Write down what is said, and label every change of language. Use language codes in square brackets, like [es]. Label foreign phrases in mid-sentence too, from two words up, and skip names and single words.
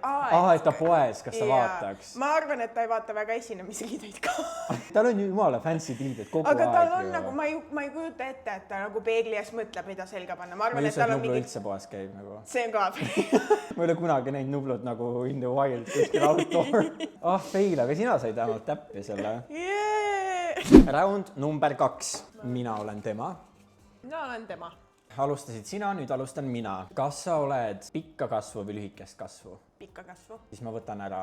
[et] et ta poes, kas ta vaataks? Ma arvan, et ta ei vaata väga esinemisriideid ka. Tal on ju jumala fancy pildid kogu aeg. Aga tal on nagu, ma ei kujuta ette, et ta nagu peegli ees mõtleb, mida selga panna. Ma arvan, et tal on Nublu mingi... üldse poes käib nagu. See on ka. Ma ei ole kunagi näinud Nublut nagu [en] in the wild [et] kuskil outdoor. Fail, aga sina said vähemalt täppi selle. Round number 2. Mina olen tema. Mina olen tema. Alustasid sina, nüüd alustan mina. Kas sa oled pikka kasvu või lühikest kasvu? Pikka kasvu. Siis ma võtan ära